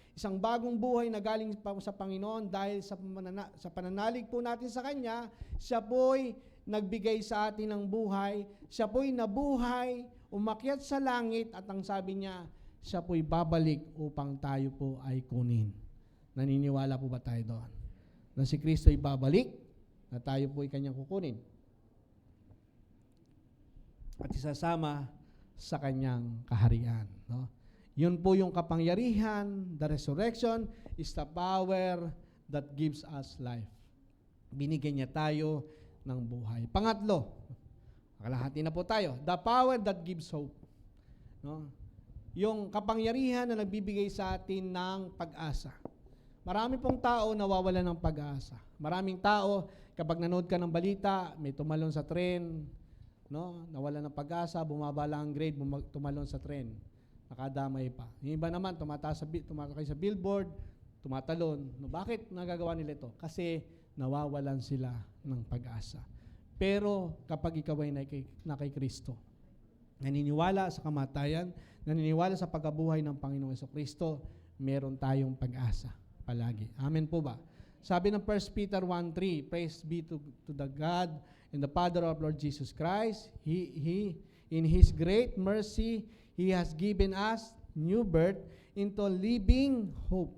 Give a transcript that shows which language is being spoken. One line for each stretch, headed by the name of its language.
Filipino: Isang bagong buhay na galing sa Panginoon dahil sa pananalig po natin sa Kanya, siya po'y nagbigay sa atin ng buhay, siya po'y nabuhay, umakyat sa langit, at ang sabi niya, siya po'y babalik upang tayo po ay kunin. Naniniwala po ba tayo doon? Na si Kristo ay babalik, na tayo po'y Kanyang kukunin at isasama sa Kanyang kaharian. No? Yun po yung kapangyarihan,
English: the resurrection is the power that gives us life.
Filipino: Binigyan niya tayo ng buhay. Pangatlo, kalahati na po tayo,
English: the power that gives hope.
Filipino: No? Yung kapangyarihan na nagbibigay sa atin ng pag-asa. Marami pong tao nawawalan ng pag-asa. Maraming tao, kapag nanood ka ng balita, may tumalon sa tren, no? Nawalan ng pag-asa, bumaba lang ang grade, tumalon sa tren. Nakadamay pa. Yung iba naman, tumatakay sa billboard, tumatalon. No, bakit nagagawa nila ito? Kasi nawawalan sila ng pag-asa. Pero kapag ikaw ay na kay Kristo, naniniwala sa kamatayan, naniniwala sa pagkabuhay ng Panginoong Jesucristo, meron tayong pag-asa palagi. Amen po ba? Sabi ng
English: 1 Peter 1:3, praise be to the God and the Father of Lord Jesus Christ. He in His great mercy, He has given us new birth into living hope.